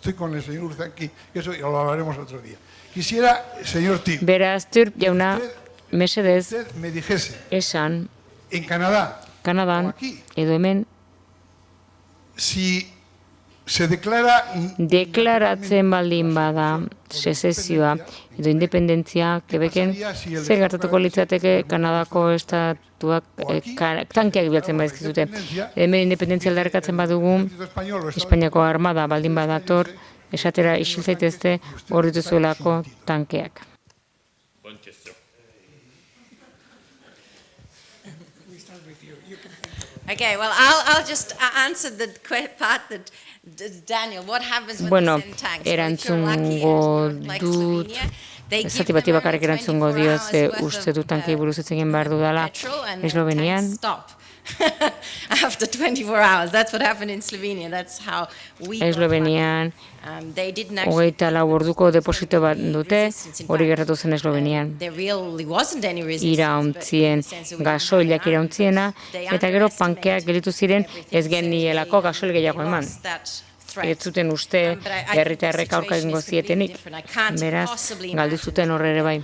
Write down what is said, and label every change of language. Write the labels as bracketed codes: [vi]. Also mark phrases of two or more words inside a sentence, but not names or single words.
[eu] Beraz, Türk jauna, mesedez, esan, Kanadan, edo hemen, deklaratzen baldin bada sezezioa edo independentzia Quebecen, zer gertatuko litzateke Kanadako estatuak tankeak bilatzen badizkizute. Hemen independentzia aldarrikatzen badugu, Espainiako armada baldin badator, esatera isil zaitezte hor dituzuelako tankeak. [en] Okay, well, I'll just answer the part that Daniel, what happens when they send tanks? [eu] Erantzungo dut, zati bati bakarrik erantzungo dio, ze uste dut tankei buruz ez egin behar dudala Eslovenian. [en] After 24 hours, that's what happened in Slovenia. That's how we [eu] Eslovenian, 24 orduko deposito bat dute, hori gertatu zen Eslovenian. Irauntzien, gasoilak irauntziena, eta gero pankeak gelditu ziren ez genielako gasoil gehiago eman. Ez zuten uste herritarrek aurka egingo zietenik, beraz, galdu zuten horre ere bai.